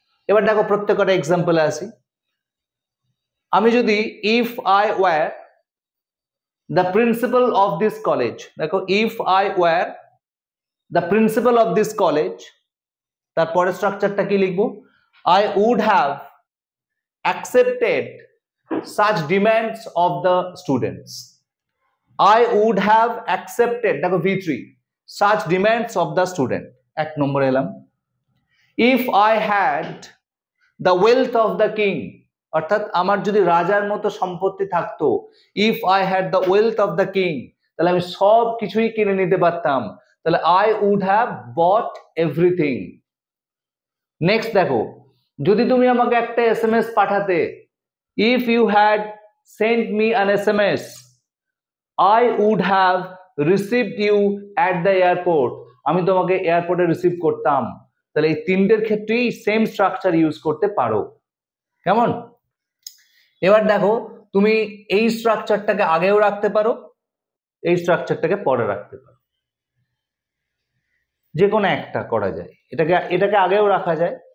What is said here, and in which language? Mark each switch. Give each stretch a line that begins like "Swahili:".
Bangla: এবার দেখো প্রত্যেকটা এক্সাম্পলে আসি। আমি যদি
English: if I were the principal of this college, দেখো if I were the principal of this college,
Bangla: তারপরে স্ট্রাকচারটা কি লিখবো?
English: I would have accepted such demands of the students. I would have accepted, দেখো V3, such demands of the student,
Bangla: 1 নম্বরে এলাম।
English: If I had the wealth of the king,
Bangla: অর্থাৎ আমার যদি রাজার মতো সম্পত্তি থাকতো,
English: if I had the wealth of the king,
Bangla: তাহলে আমি সব কিছুই কিনে নিতে পারতাম, তাহলে
English: I would have bought everything.
Bangla: Next দেখো, যদি তুমি আমাকে একটা SMS পাঠাতে,
English: if you had sent me an SMS, I would have received you at the airport,
Bangla: আমি তোমাকে এয়ারপোর্টে রিসিভ করতাম। তাহলে এই তিনটের ক্ষেত্রেই সেম স্ট্রাকচার ইউজ করতে পারো। কেমন? এবার দেখো তুমি এই স্ট্রাকচারটাকে আগেও রাখতে পারো, এই স্ট্রাকচারটাকে পরে রাখতে পারো, যে কোনো একটা করা যায়, এটাকে আগেও রাখা যায়।